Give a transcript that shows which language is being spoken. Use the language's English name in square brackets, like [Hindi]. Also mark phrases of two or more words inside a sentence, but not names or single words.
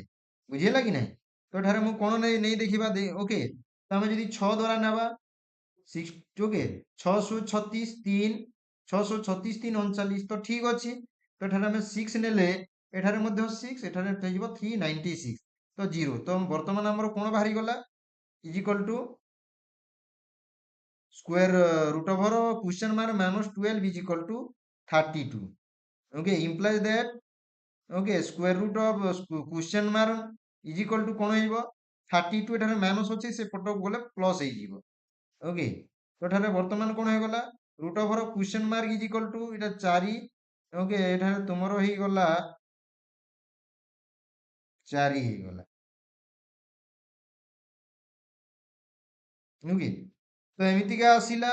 [Odia] ବୁଝିହେଲା କି ନାହିଁ? ତ ଏଠାରେ ମୁଁ କଣ ନେଇ ଦେଖିବା। ଓକେ, ତ ଆମେ ଯଦି 6 ଦ୍ୱାରା ନେବା 6, ଓକେ, 6 36 3, 6 36 3 39, ତ ଠିକ ଅଛି। ତ ଏଠାରେ ଆମେ 6 ନେଲେ, ଏଠାରେ ମଧ୍ୟ 6, ଏଠାରେ ହେଇଯିବ 396, ତ 0। ତ ବର୍ତ୍ତମାନ ଆମର କଣ ବାହାରିଗଲା, [English] is equal to square root over question mark minus 12 is equal to 32. Okay, implies that, okay, square root of question mark is equal to [Odia] କଣ ହେଇଯିବ 32, ଏଠାରେ ମାଇନସ୍ ଅଛି, ସେ ପଟକୁ ଗଲେ ପ୍ଲସ୍ ହେଇଯିବ। ଓକେ, ତ ଏଠାରେ ବର୍ତ୍ତମାନ କଣ ହେଇଗଲା, [English] root over question mark is equal to [Odia] ଏଟା 4। ଓକେ, ଏଠାରେ ତୁମର ହେଇଗଲା 4 ହେଇଗଲା। ଓକେ, ତ ଏମିତିକା ଆସିଲା।